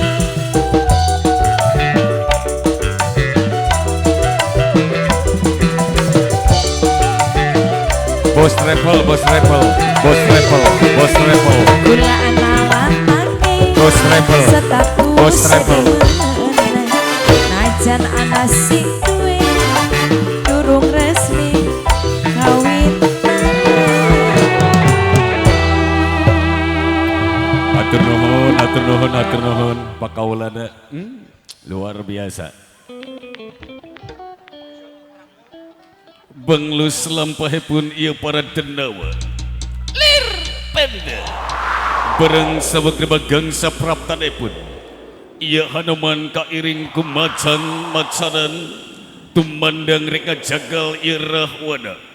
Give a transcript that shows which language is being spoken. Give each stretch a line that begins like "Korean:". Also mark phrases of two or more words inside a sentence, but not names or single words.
Javanese: Bos travel gula anak lanange Bos travel status sedemen najan anak sing duwe durung resmi kawin.
Sundanese: atur nuhun pakaulana luar biasa. Benglus lampahipun ieu para denawa lir penda bareng sabagna bagangsa praptanipun ieu Hanuman kairing ku macan-macanan tumandang rek ngajagal ieu Rahwana.